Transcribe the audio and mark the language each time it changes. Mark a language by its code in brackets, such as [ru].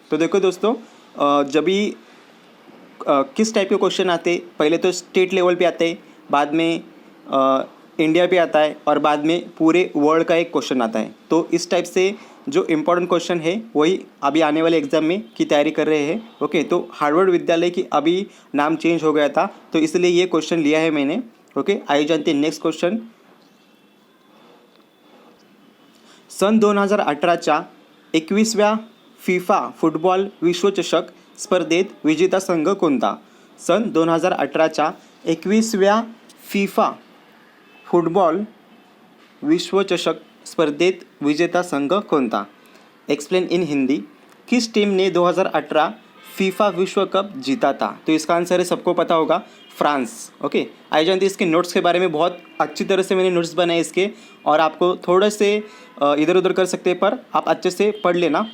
[hi] तो देखो दोस्तों, जब भी किस टाइप के क्वेश्चन आते, पहले तो स्टेट लेवल पे आते, बाद में इंडिया पे आता है और बाद में पूरे वर्ल्ड का एक क्वेश्चन आता है। तो इस टाइप से जो इम्पोर्टेंट क्वेश्चन है वही अभी आने वाले एग्जाम में की तैयारी कर रहे हैं। ओके, तो हार्वर्ड विद्यालय की अभी नाम चेंज हो गया था, तो इसलिए ये क्वेश्चन लिया है मैंने। ओके, आइए जानते हैं नेक्स्ट क्वेश्चन। [mr] सन 2018च्या 21व्या फिफा फुटबॉल विश्वचषक स्पर्धेत विजेता संघ कोणता? सन 2018च्या 21व्या फिफा फुटबॉल विश्वचषक स्पर्धेत विजेता संघ कोणता? [en] Explain in Hindi. [hi] किस टीम ने 2018 फीफा विश्व कप जीता था? तो इसका आंसर है, सबको पता होगा, फ्रांस। ओके, आई जानते इसके नोट्स के बारे में बहुत अच्छी तरह से मैंने नोट्स बनाए इसके, और आपको थोड़े से इधर उधर कर सकते हैं, पर आप अच्छे से पढ़ लेना।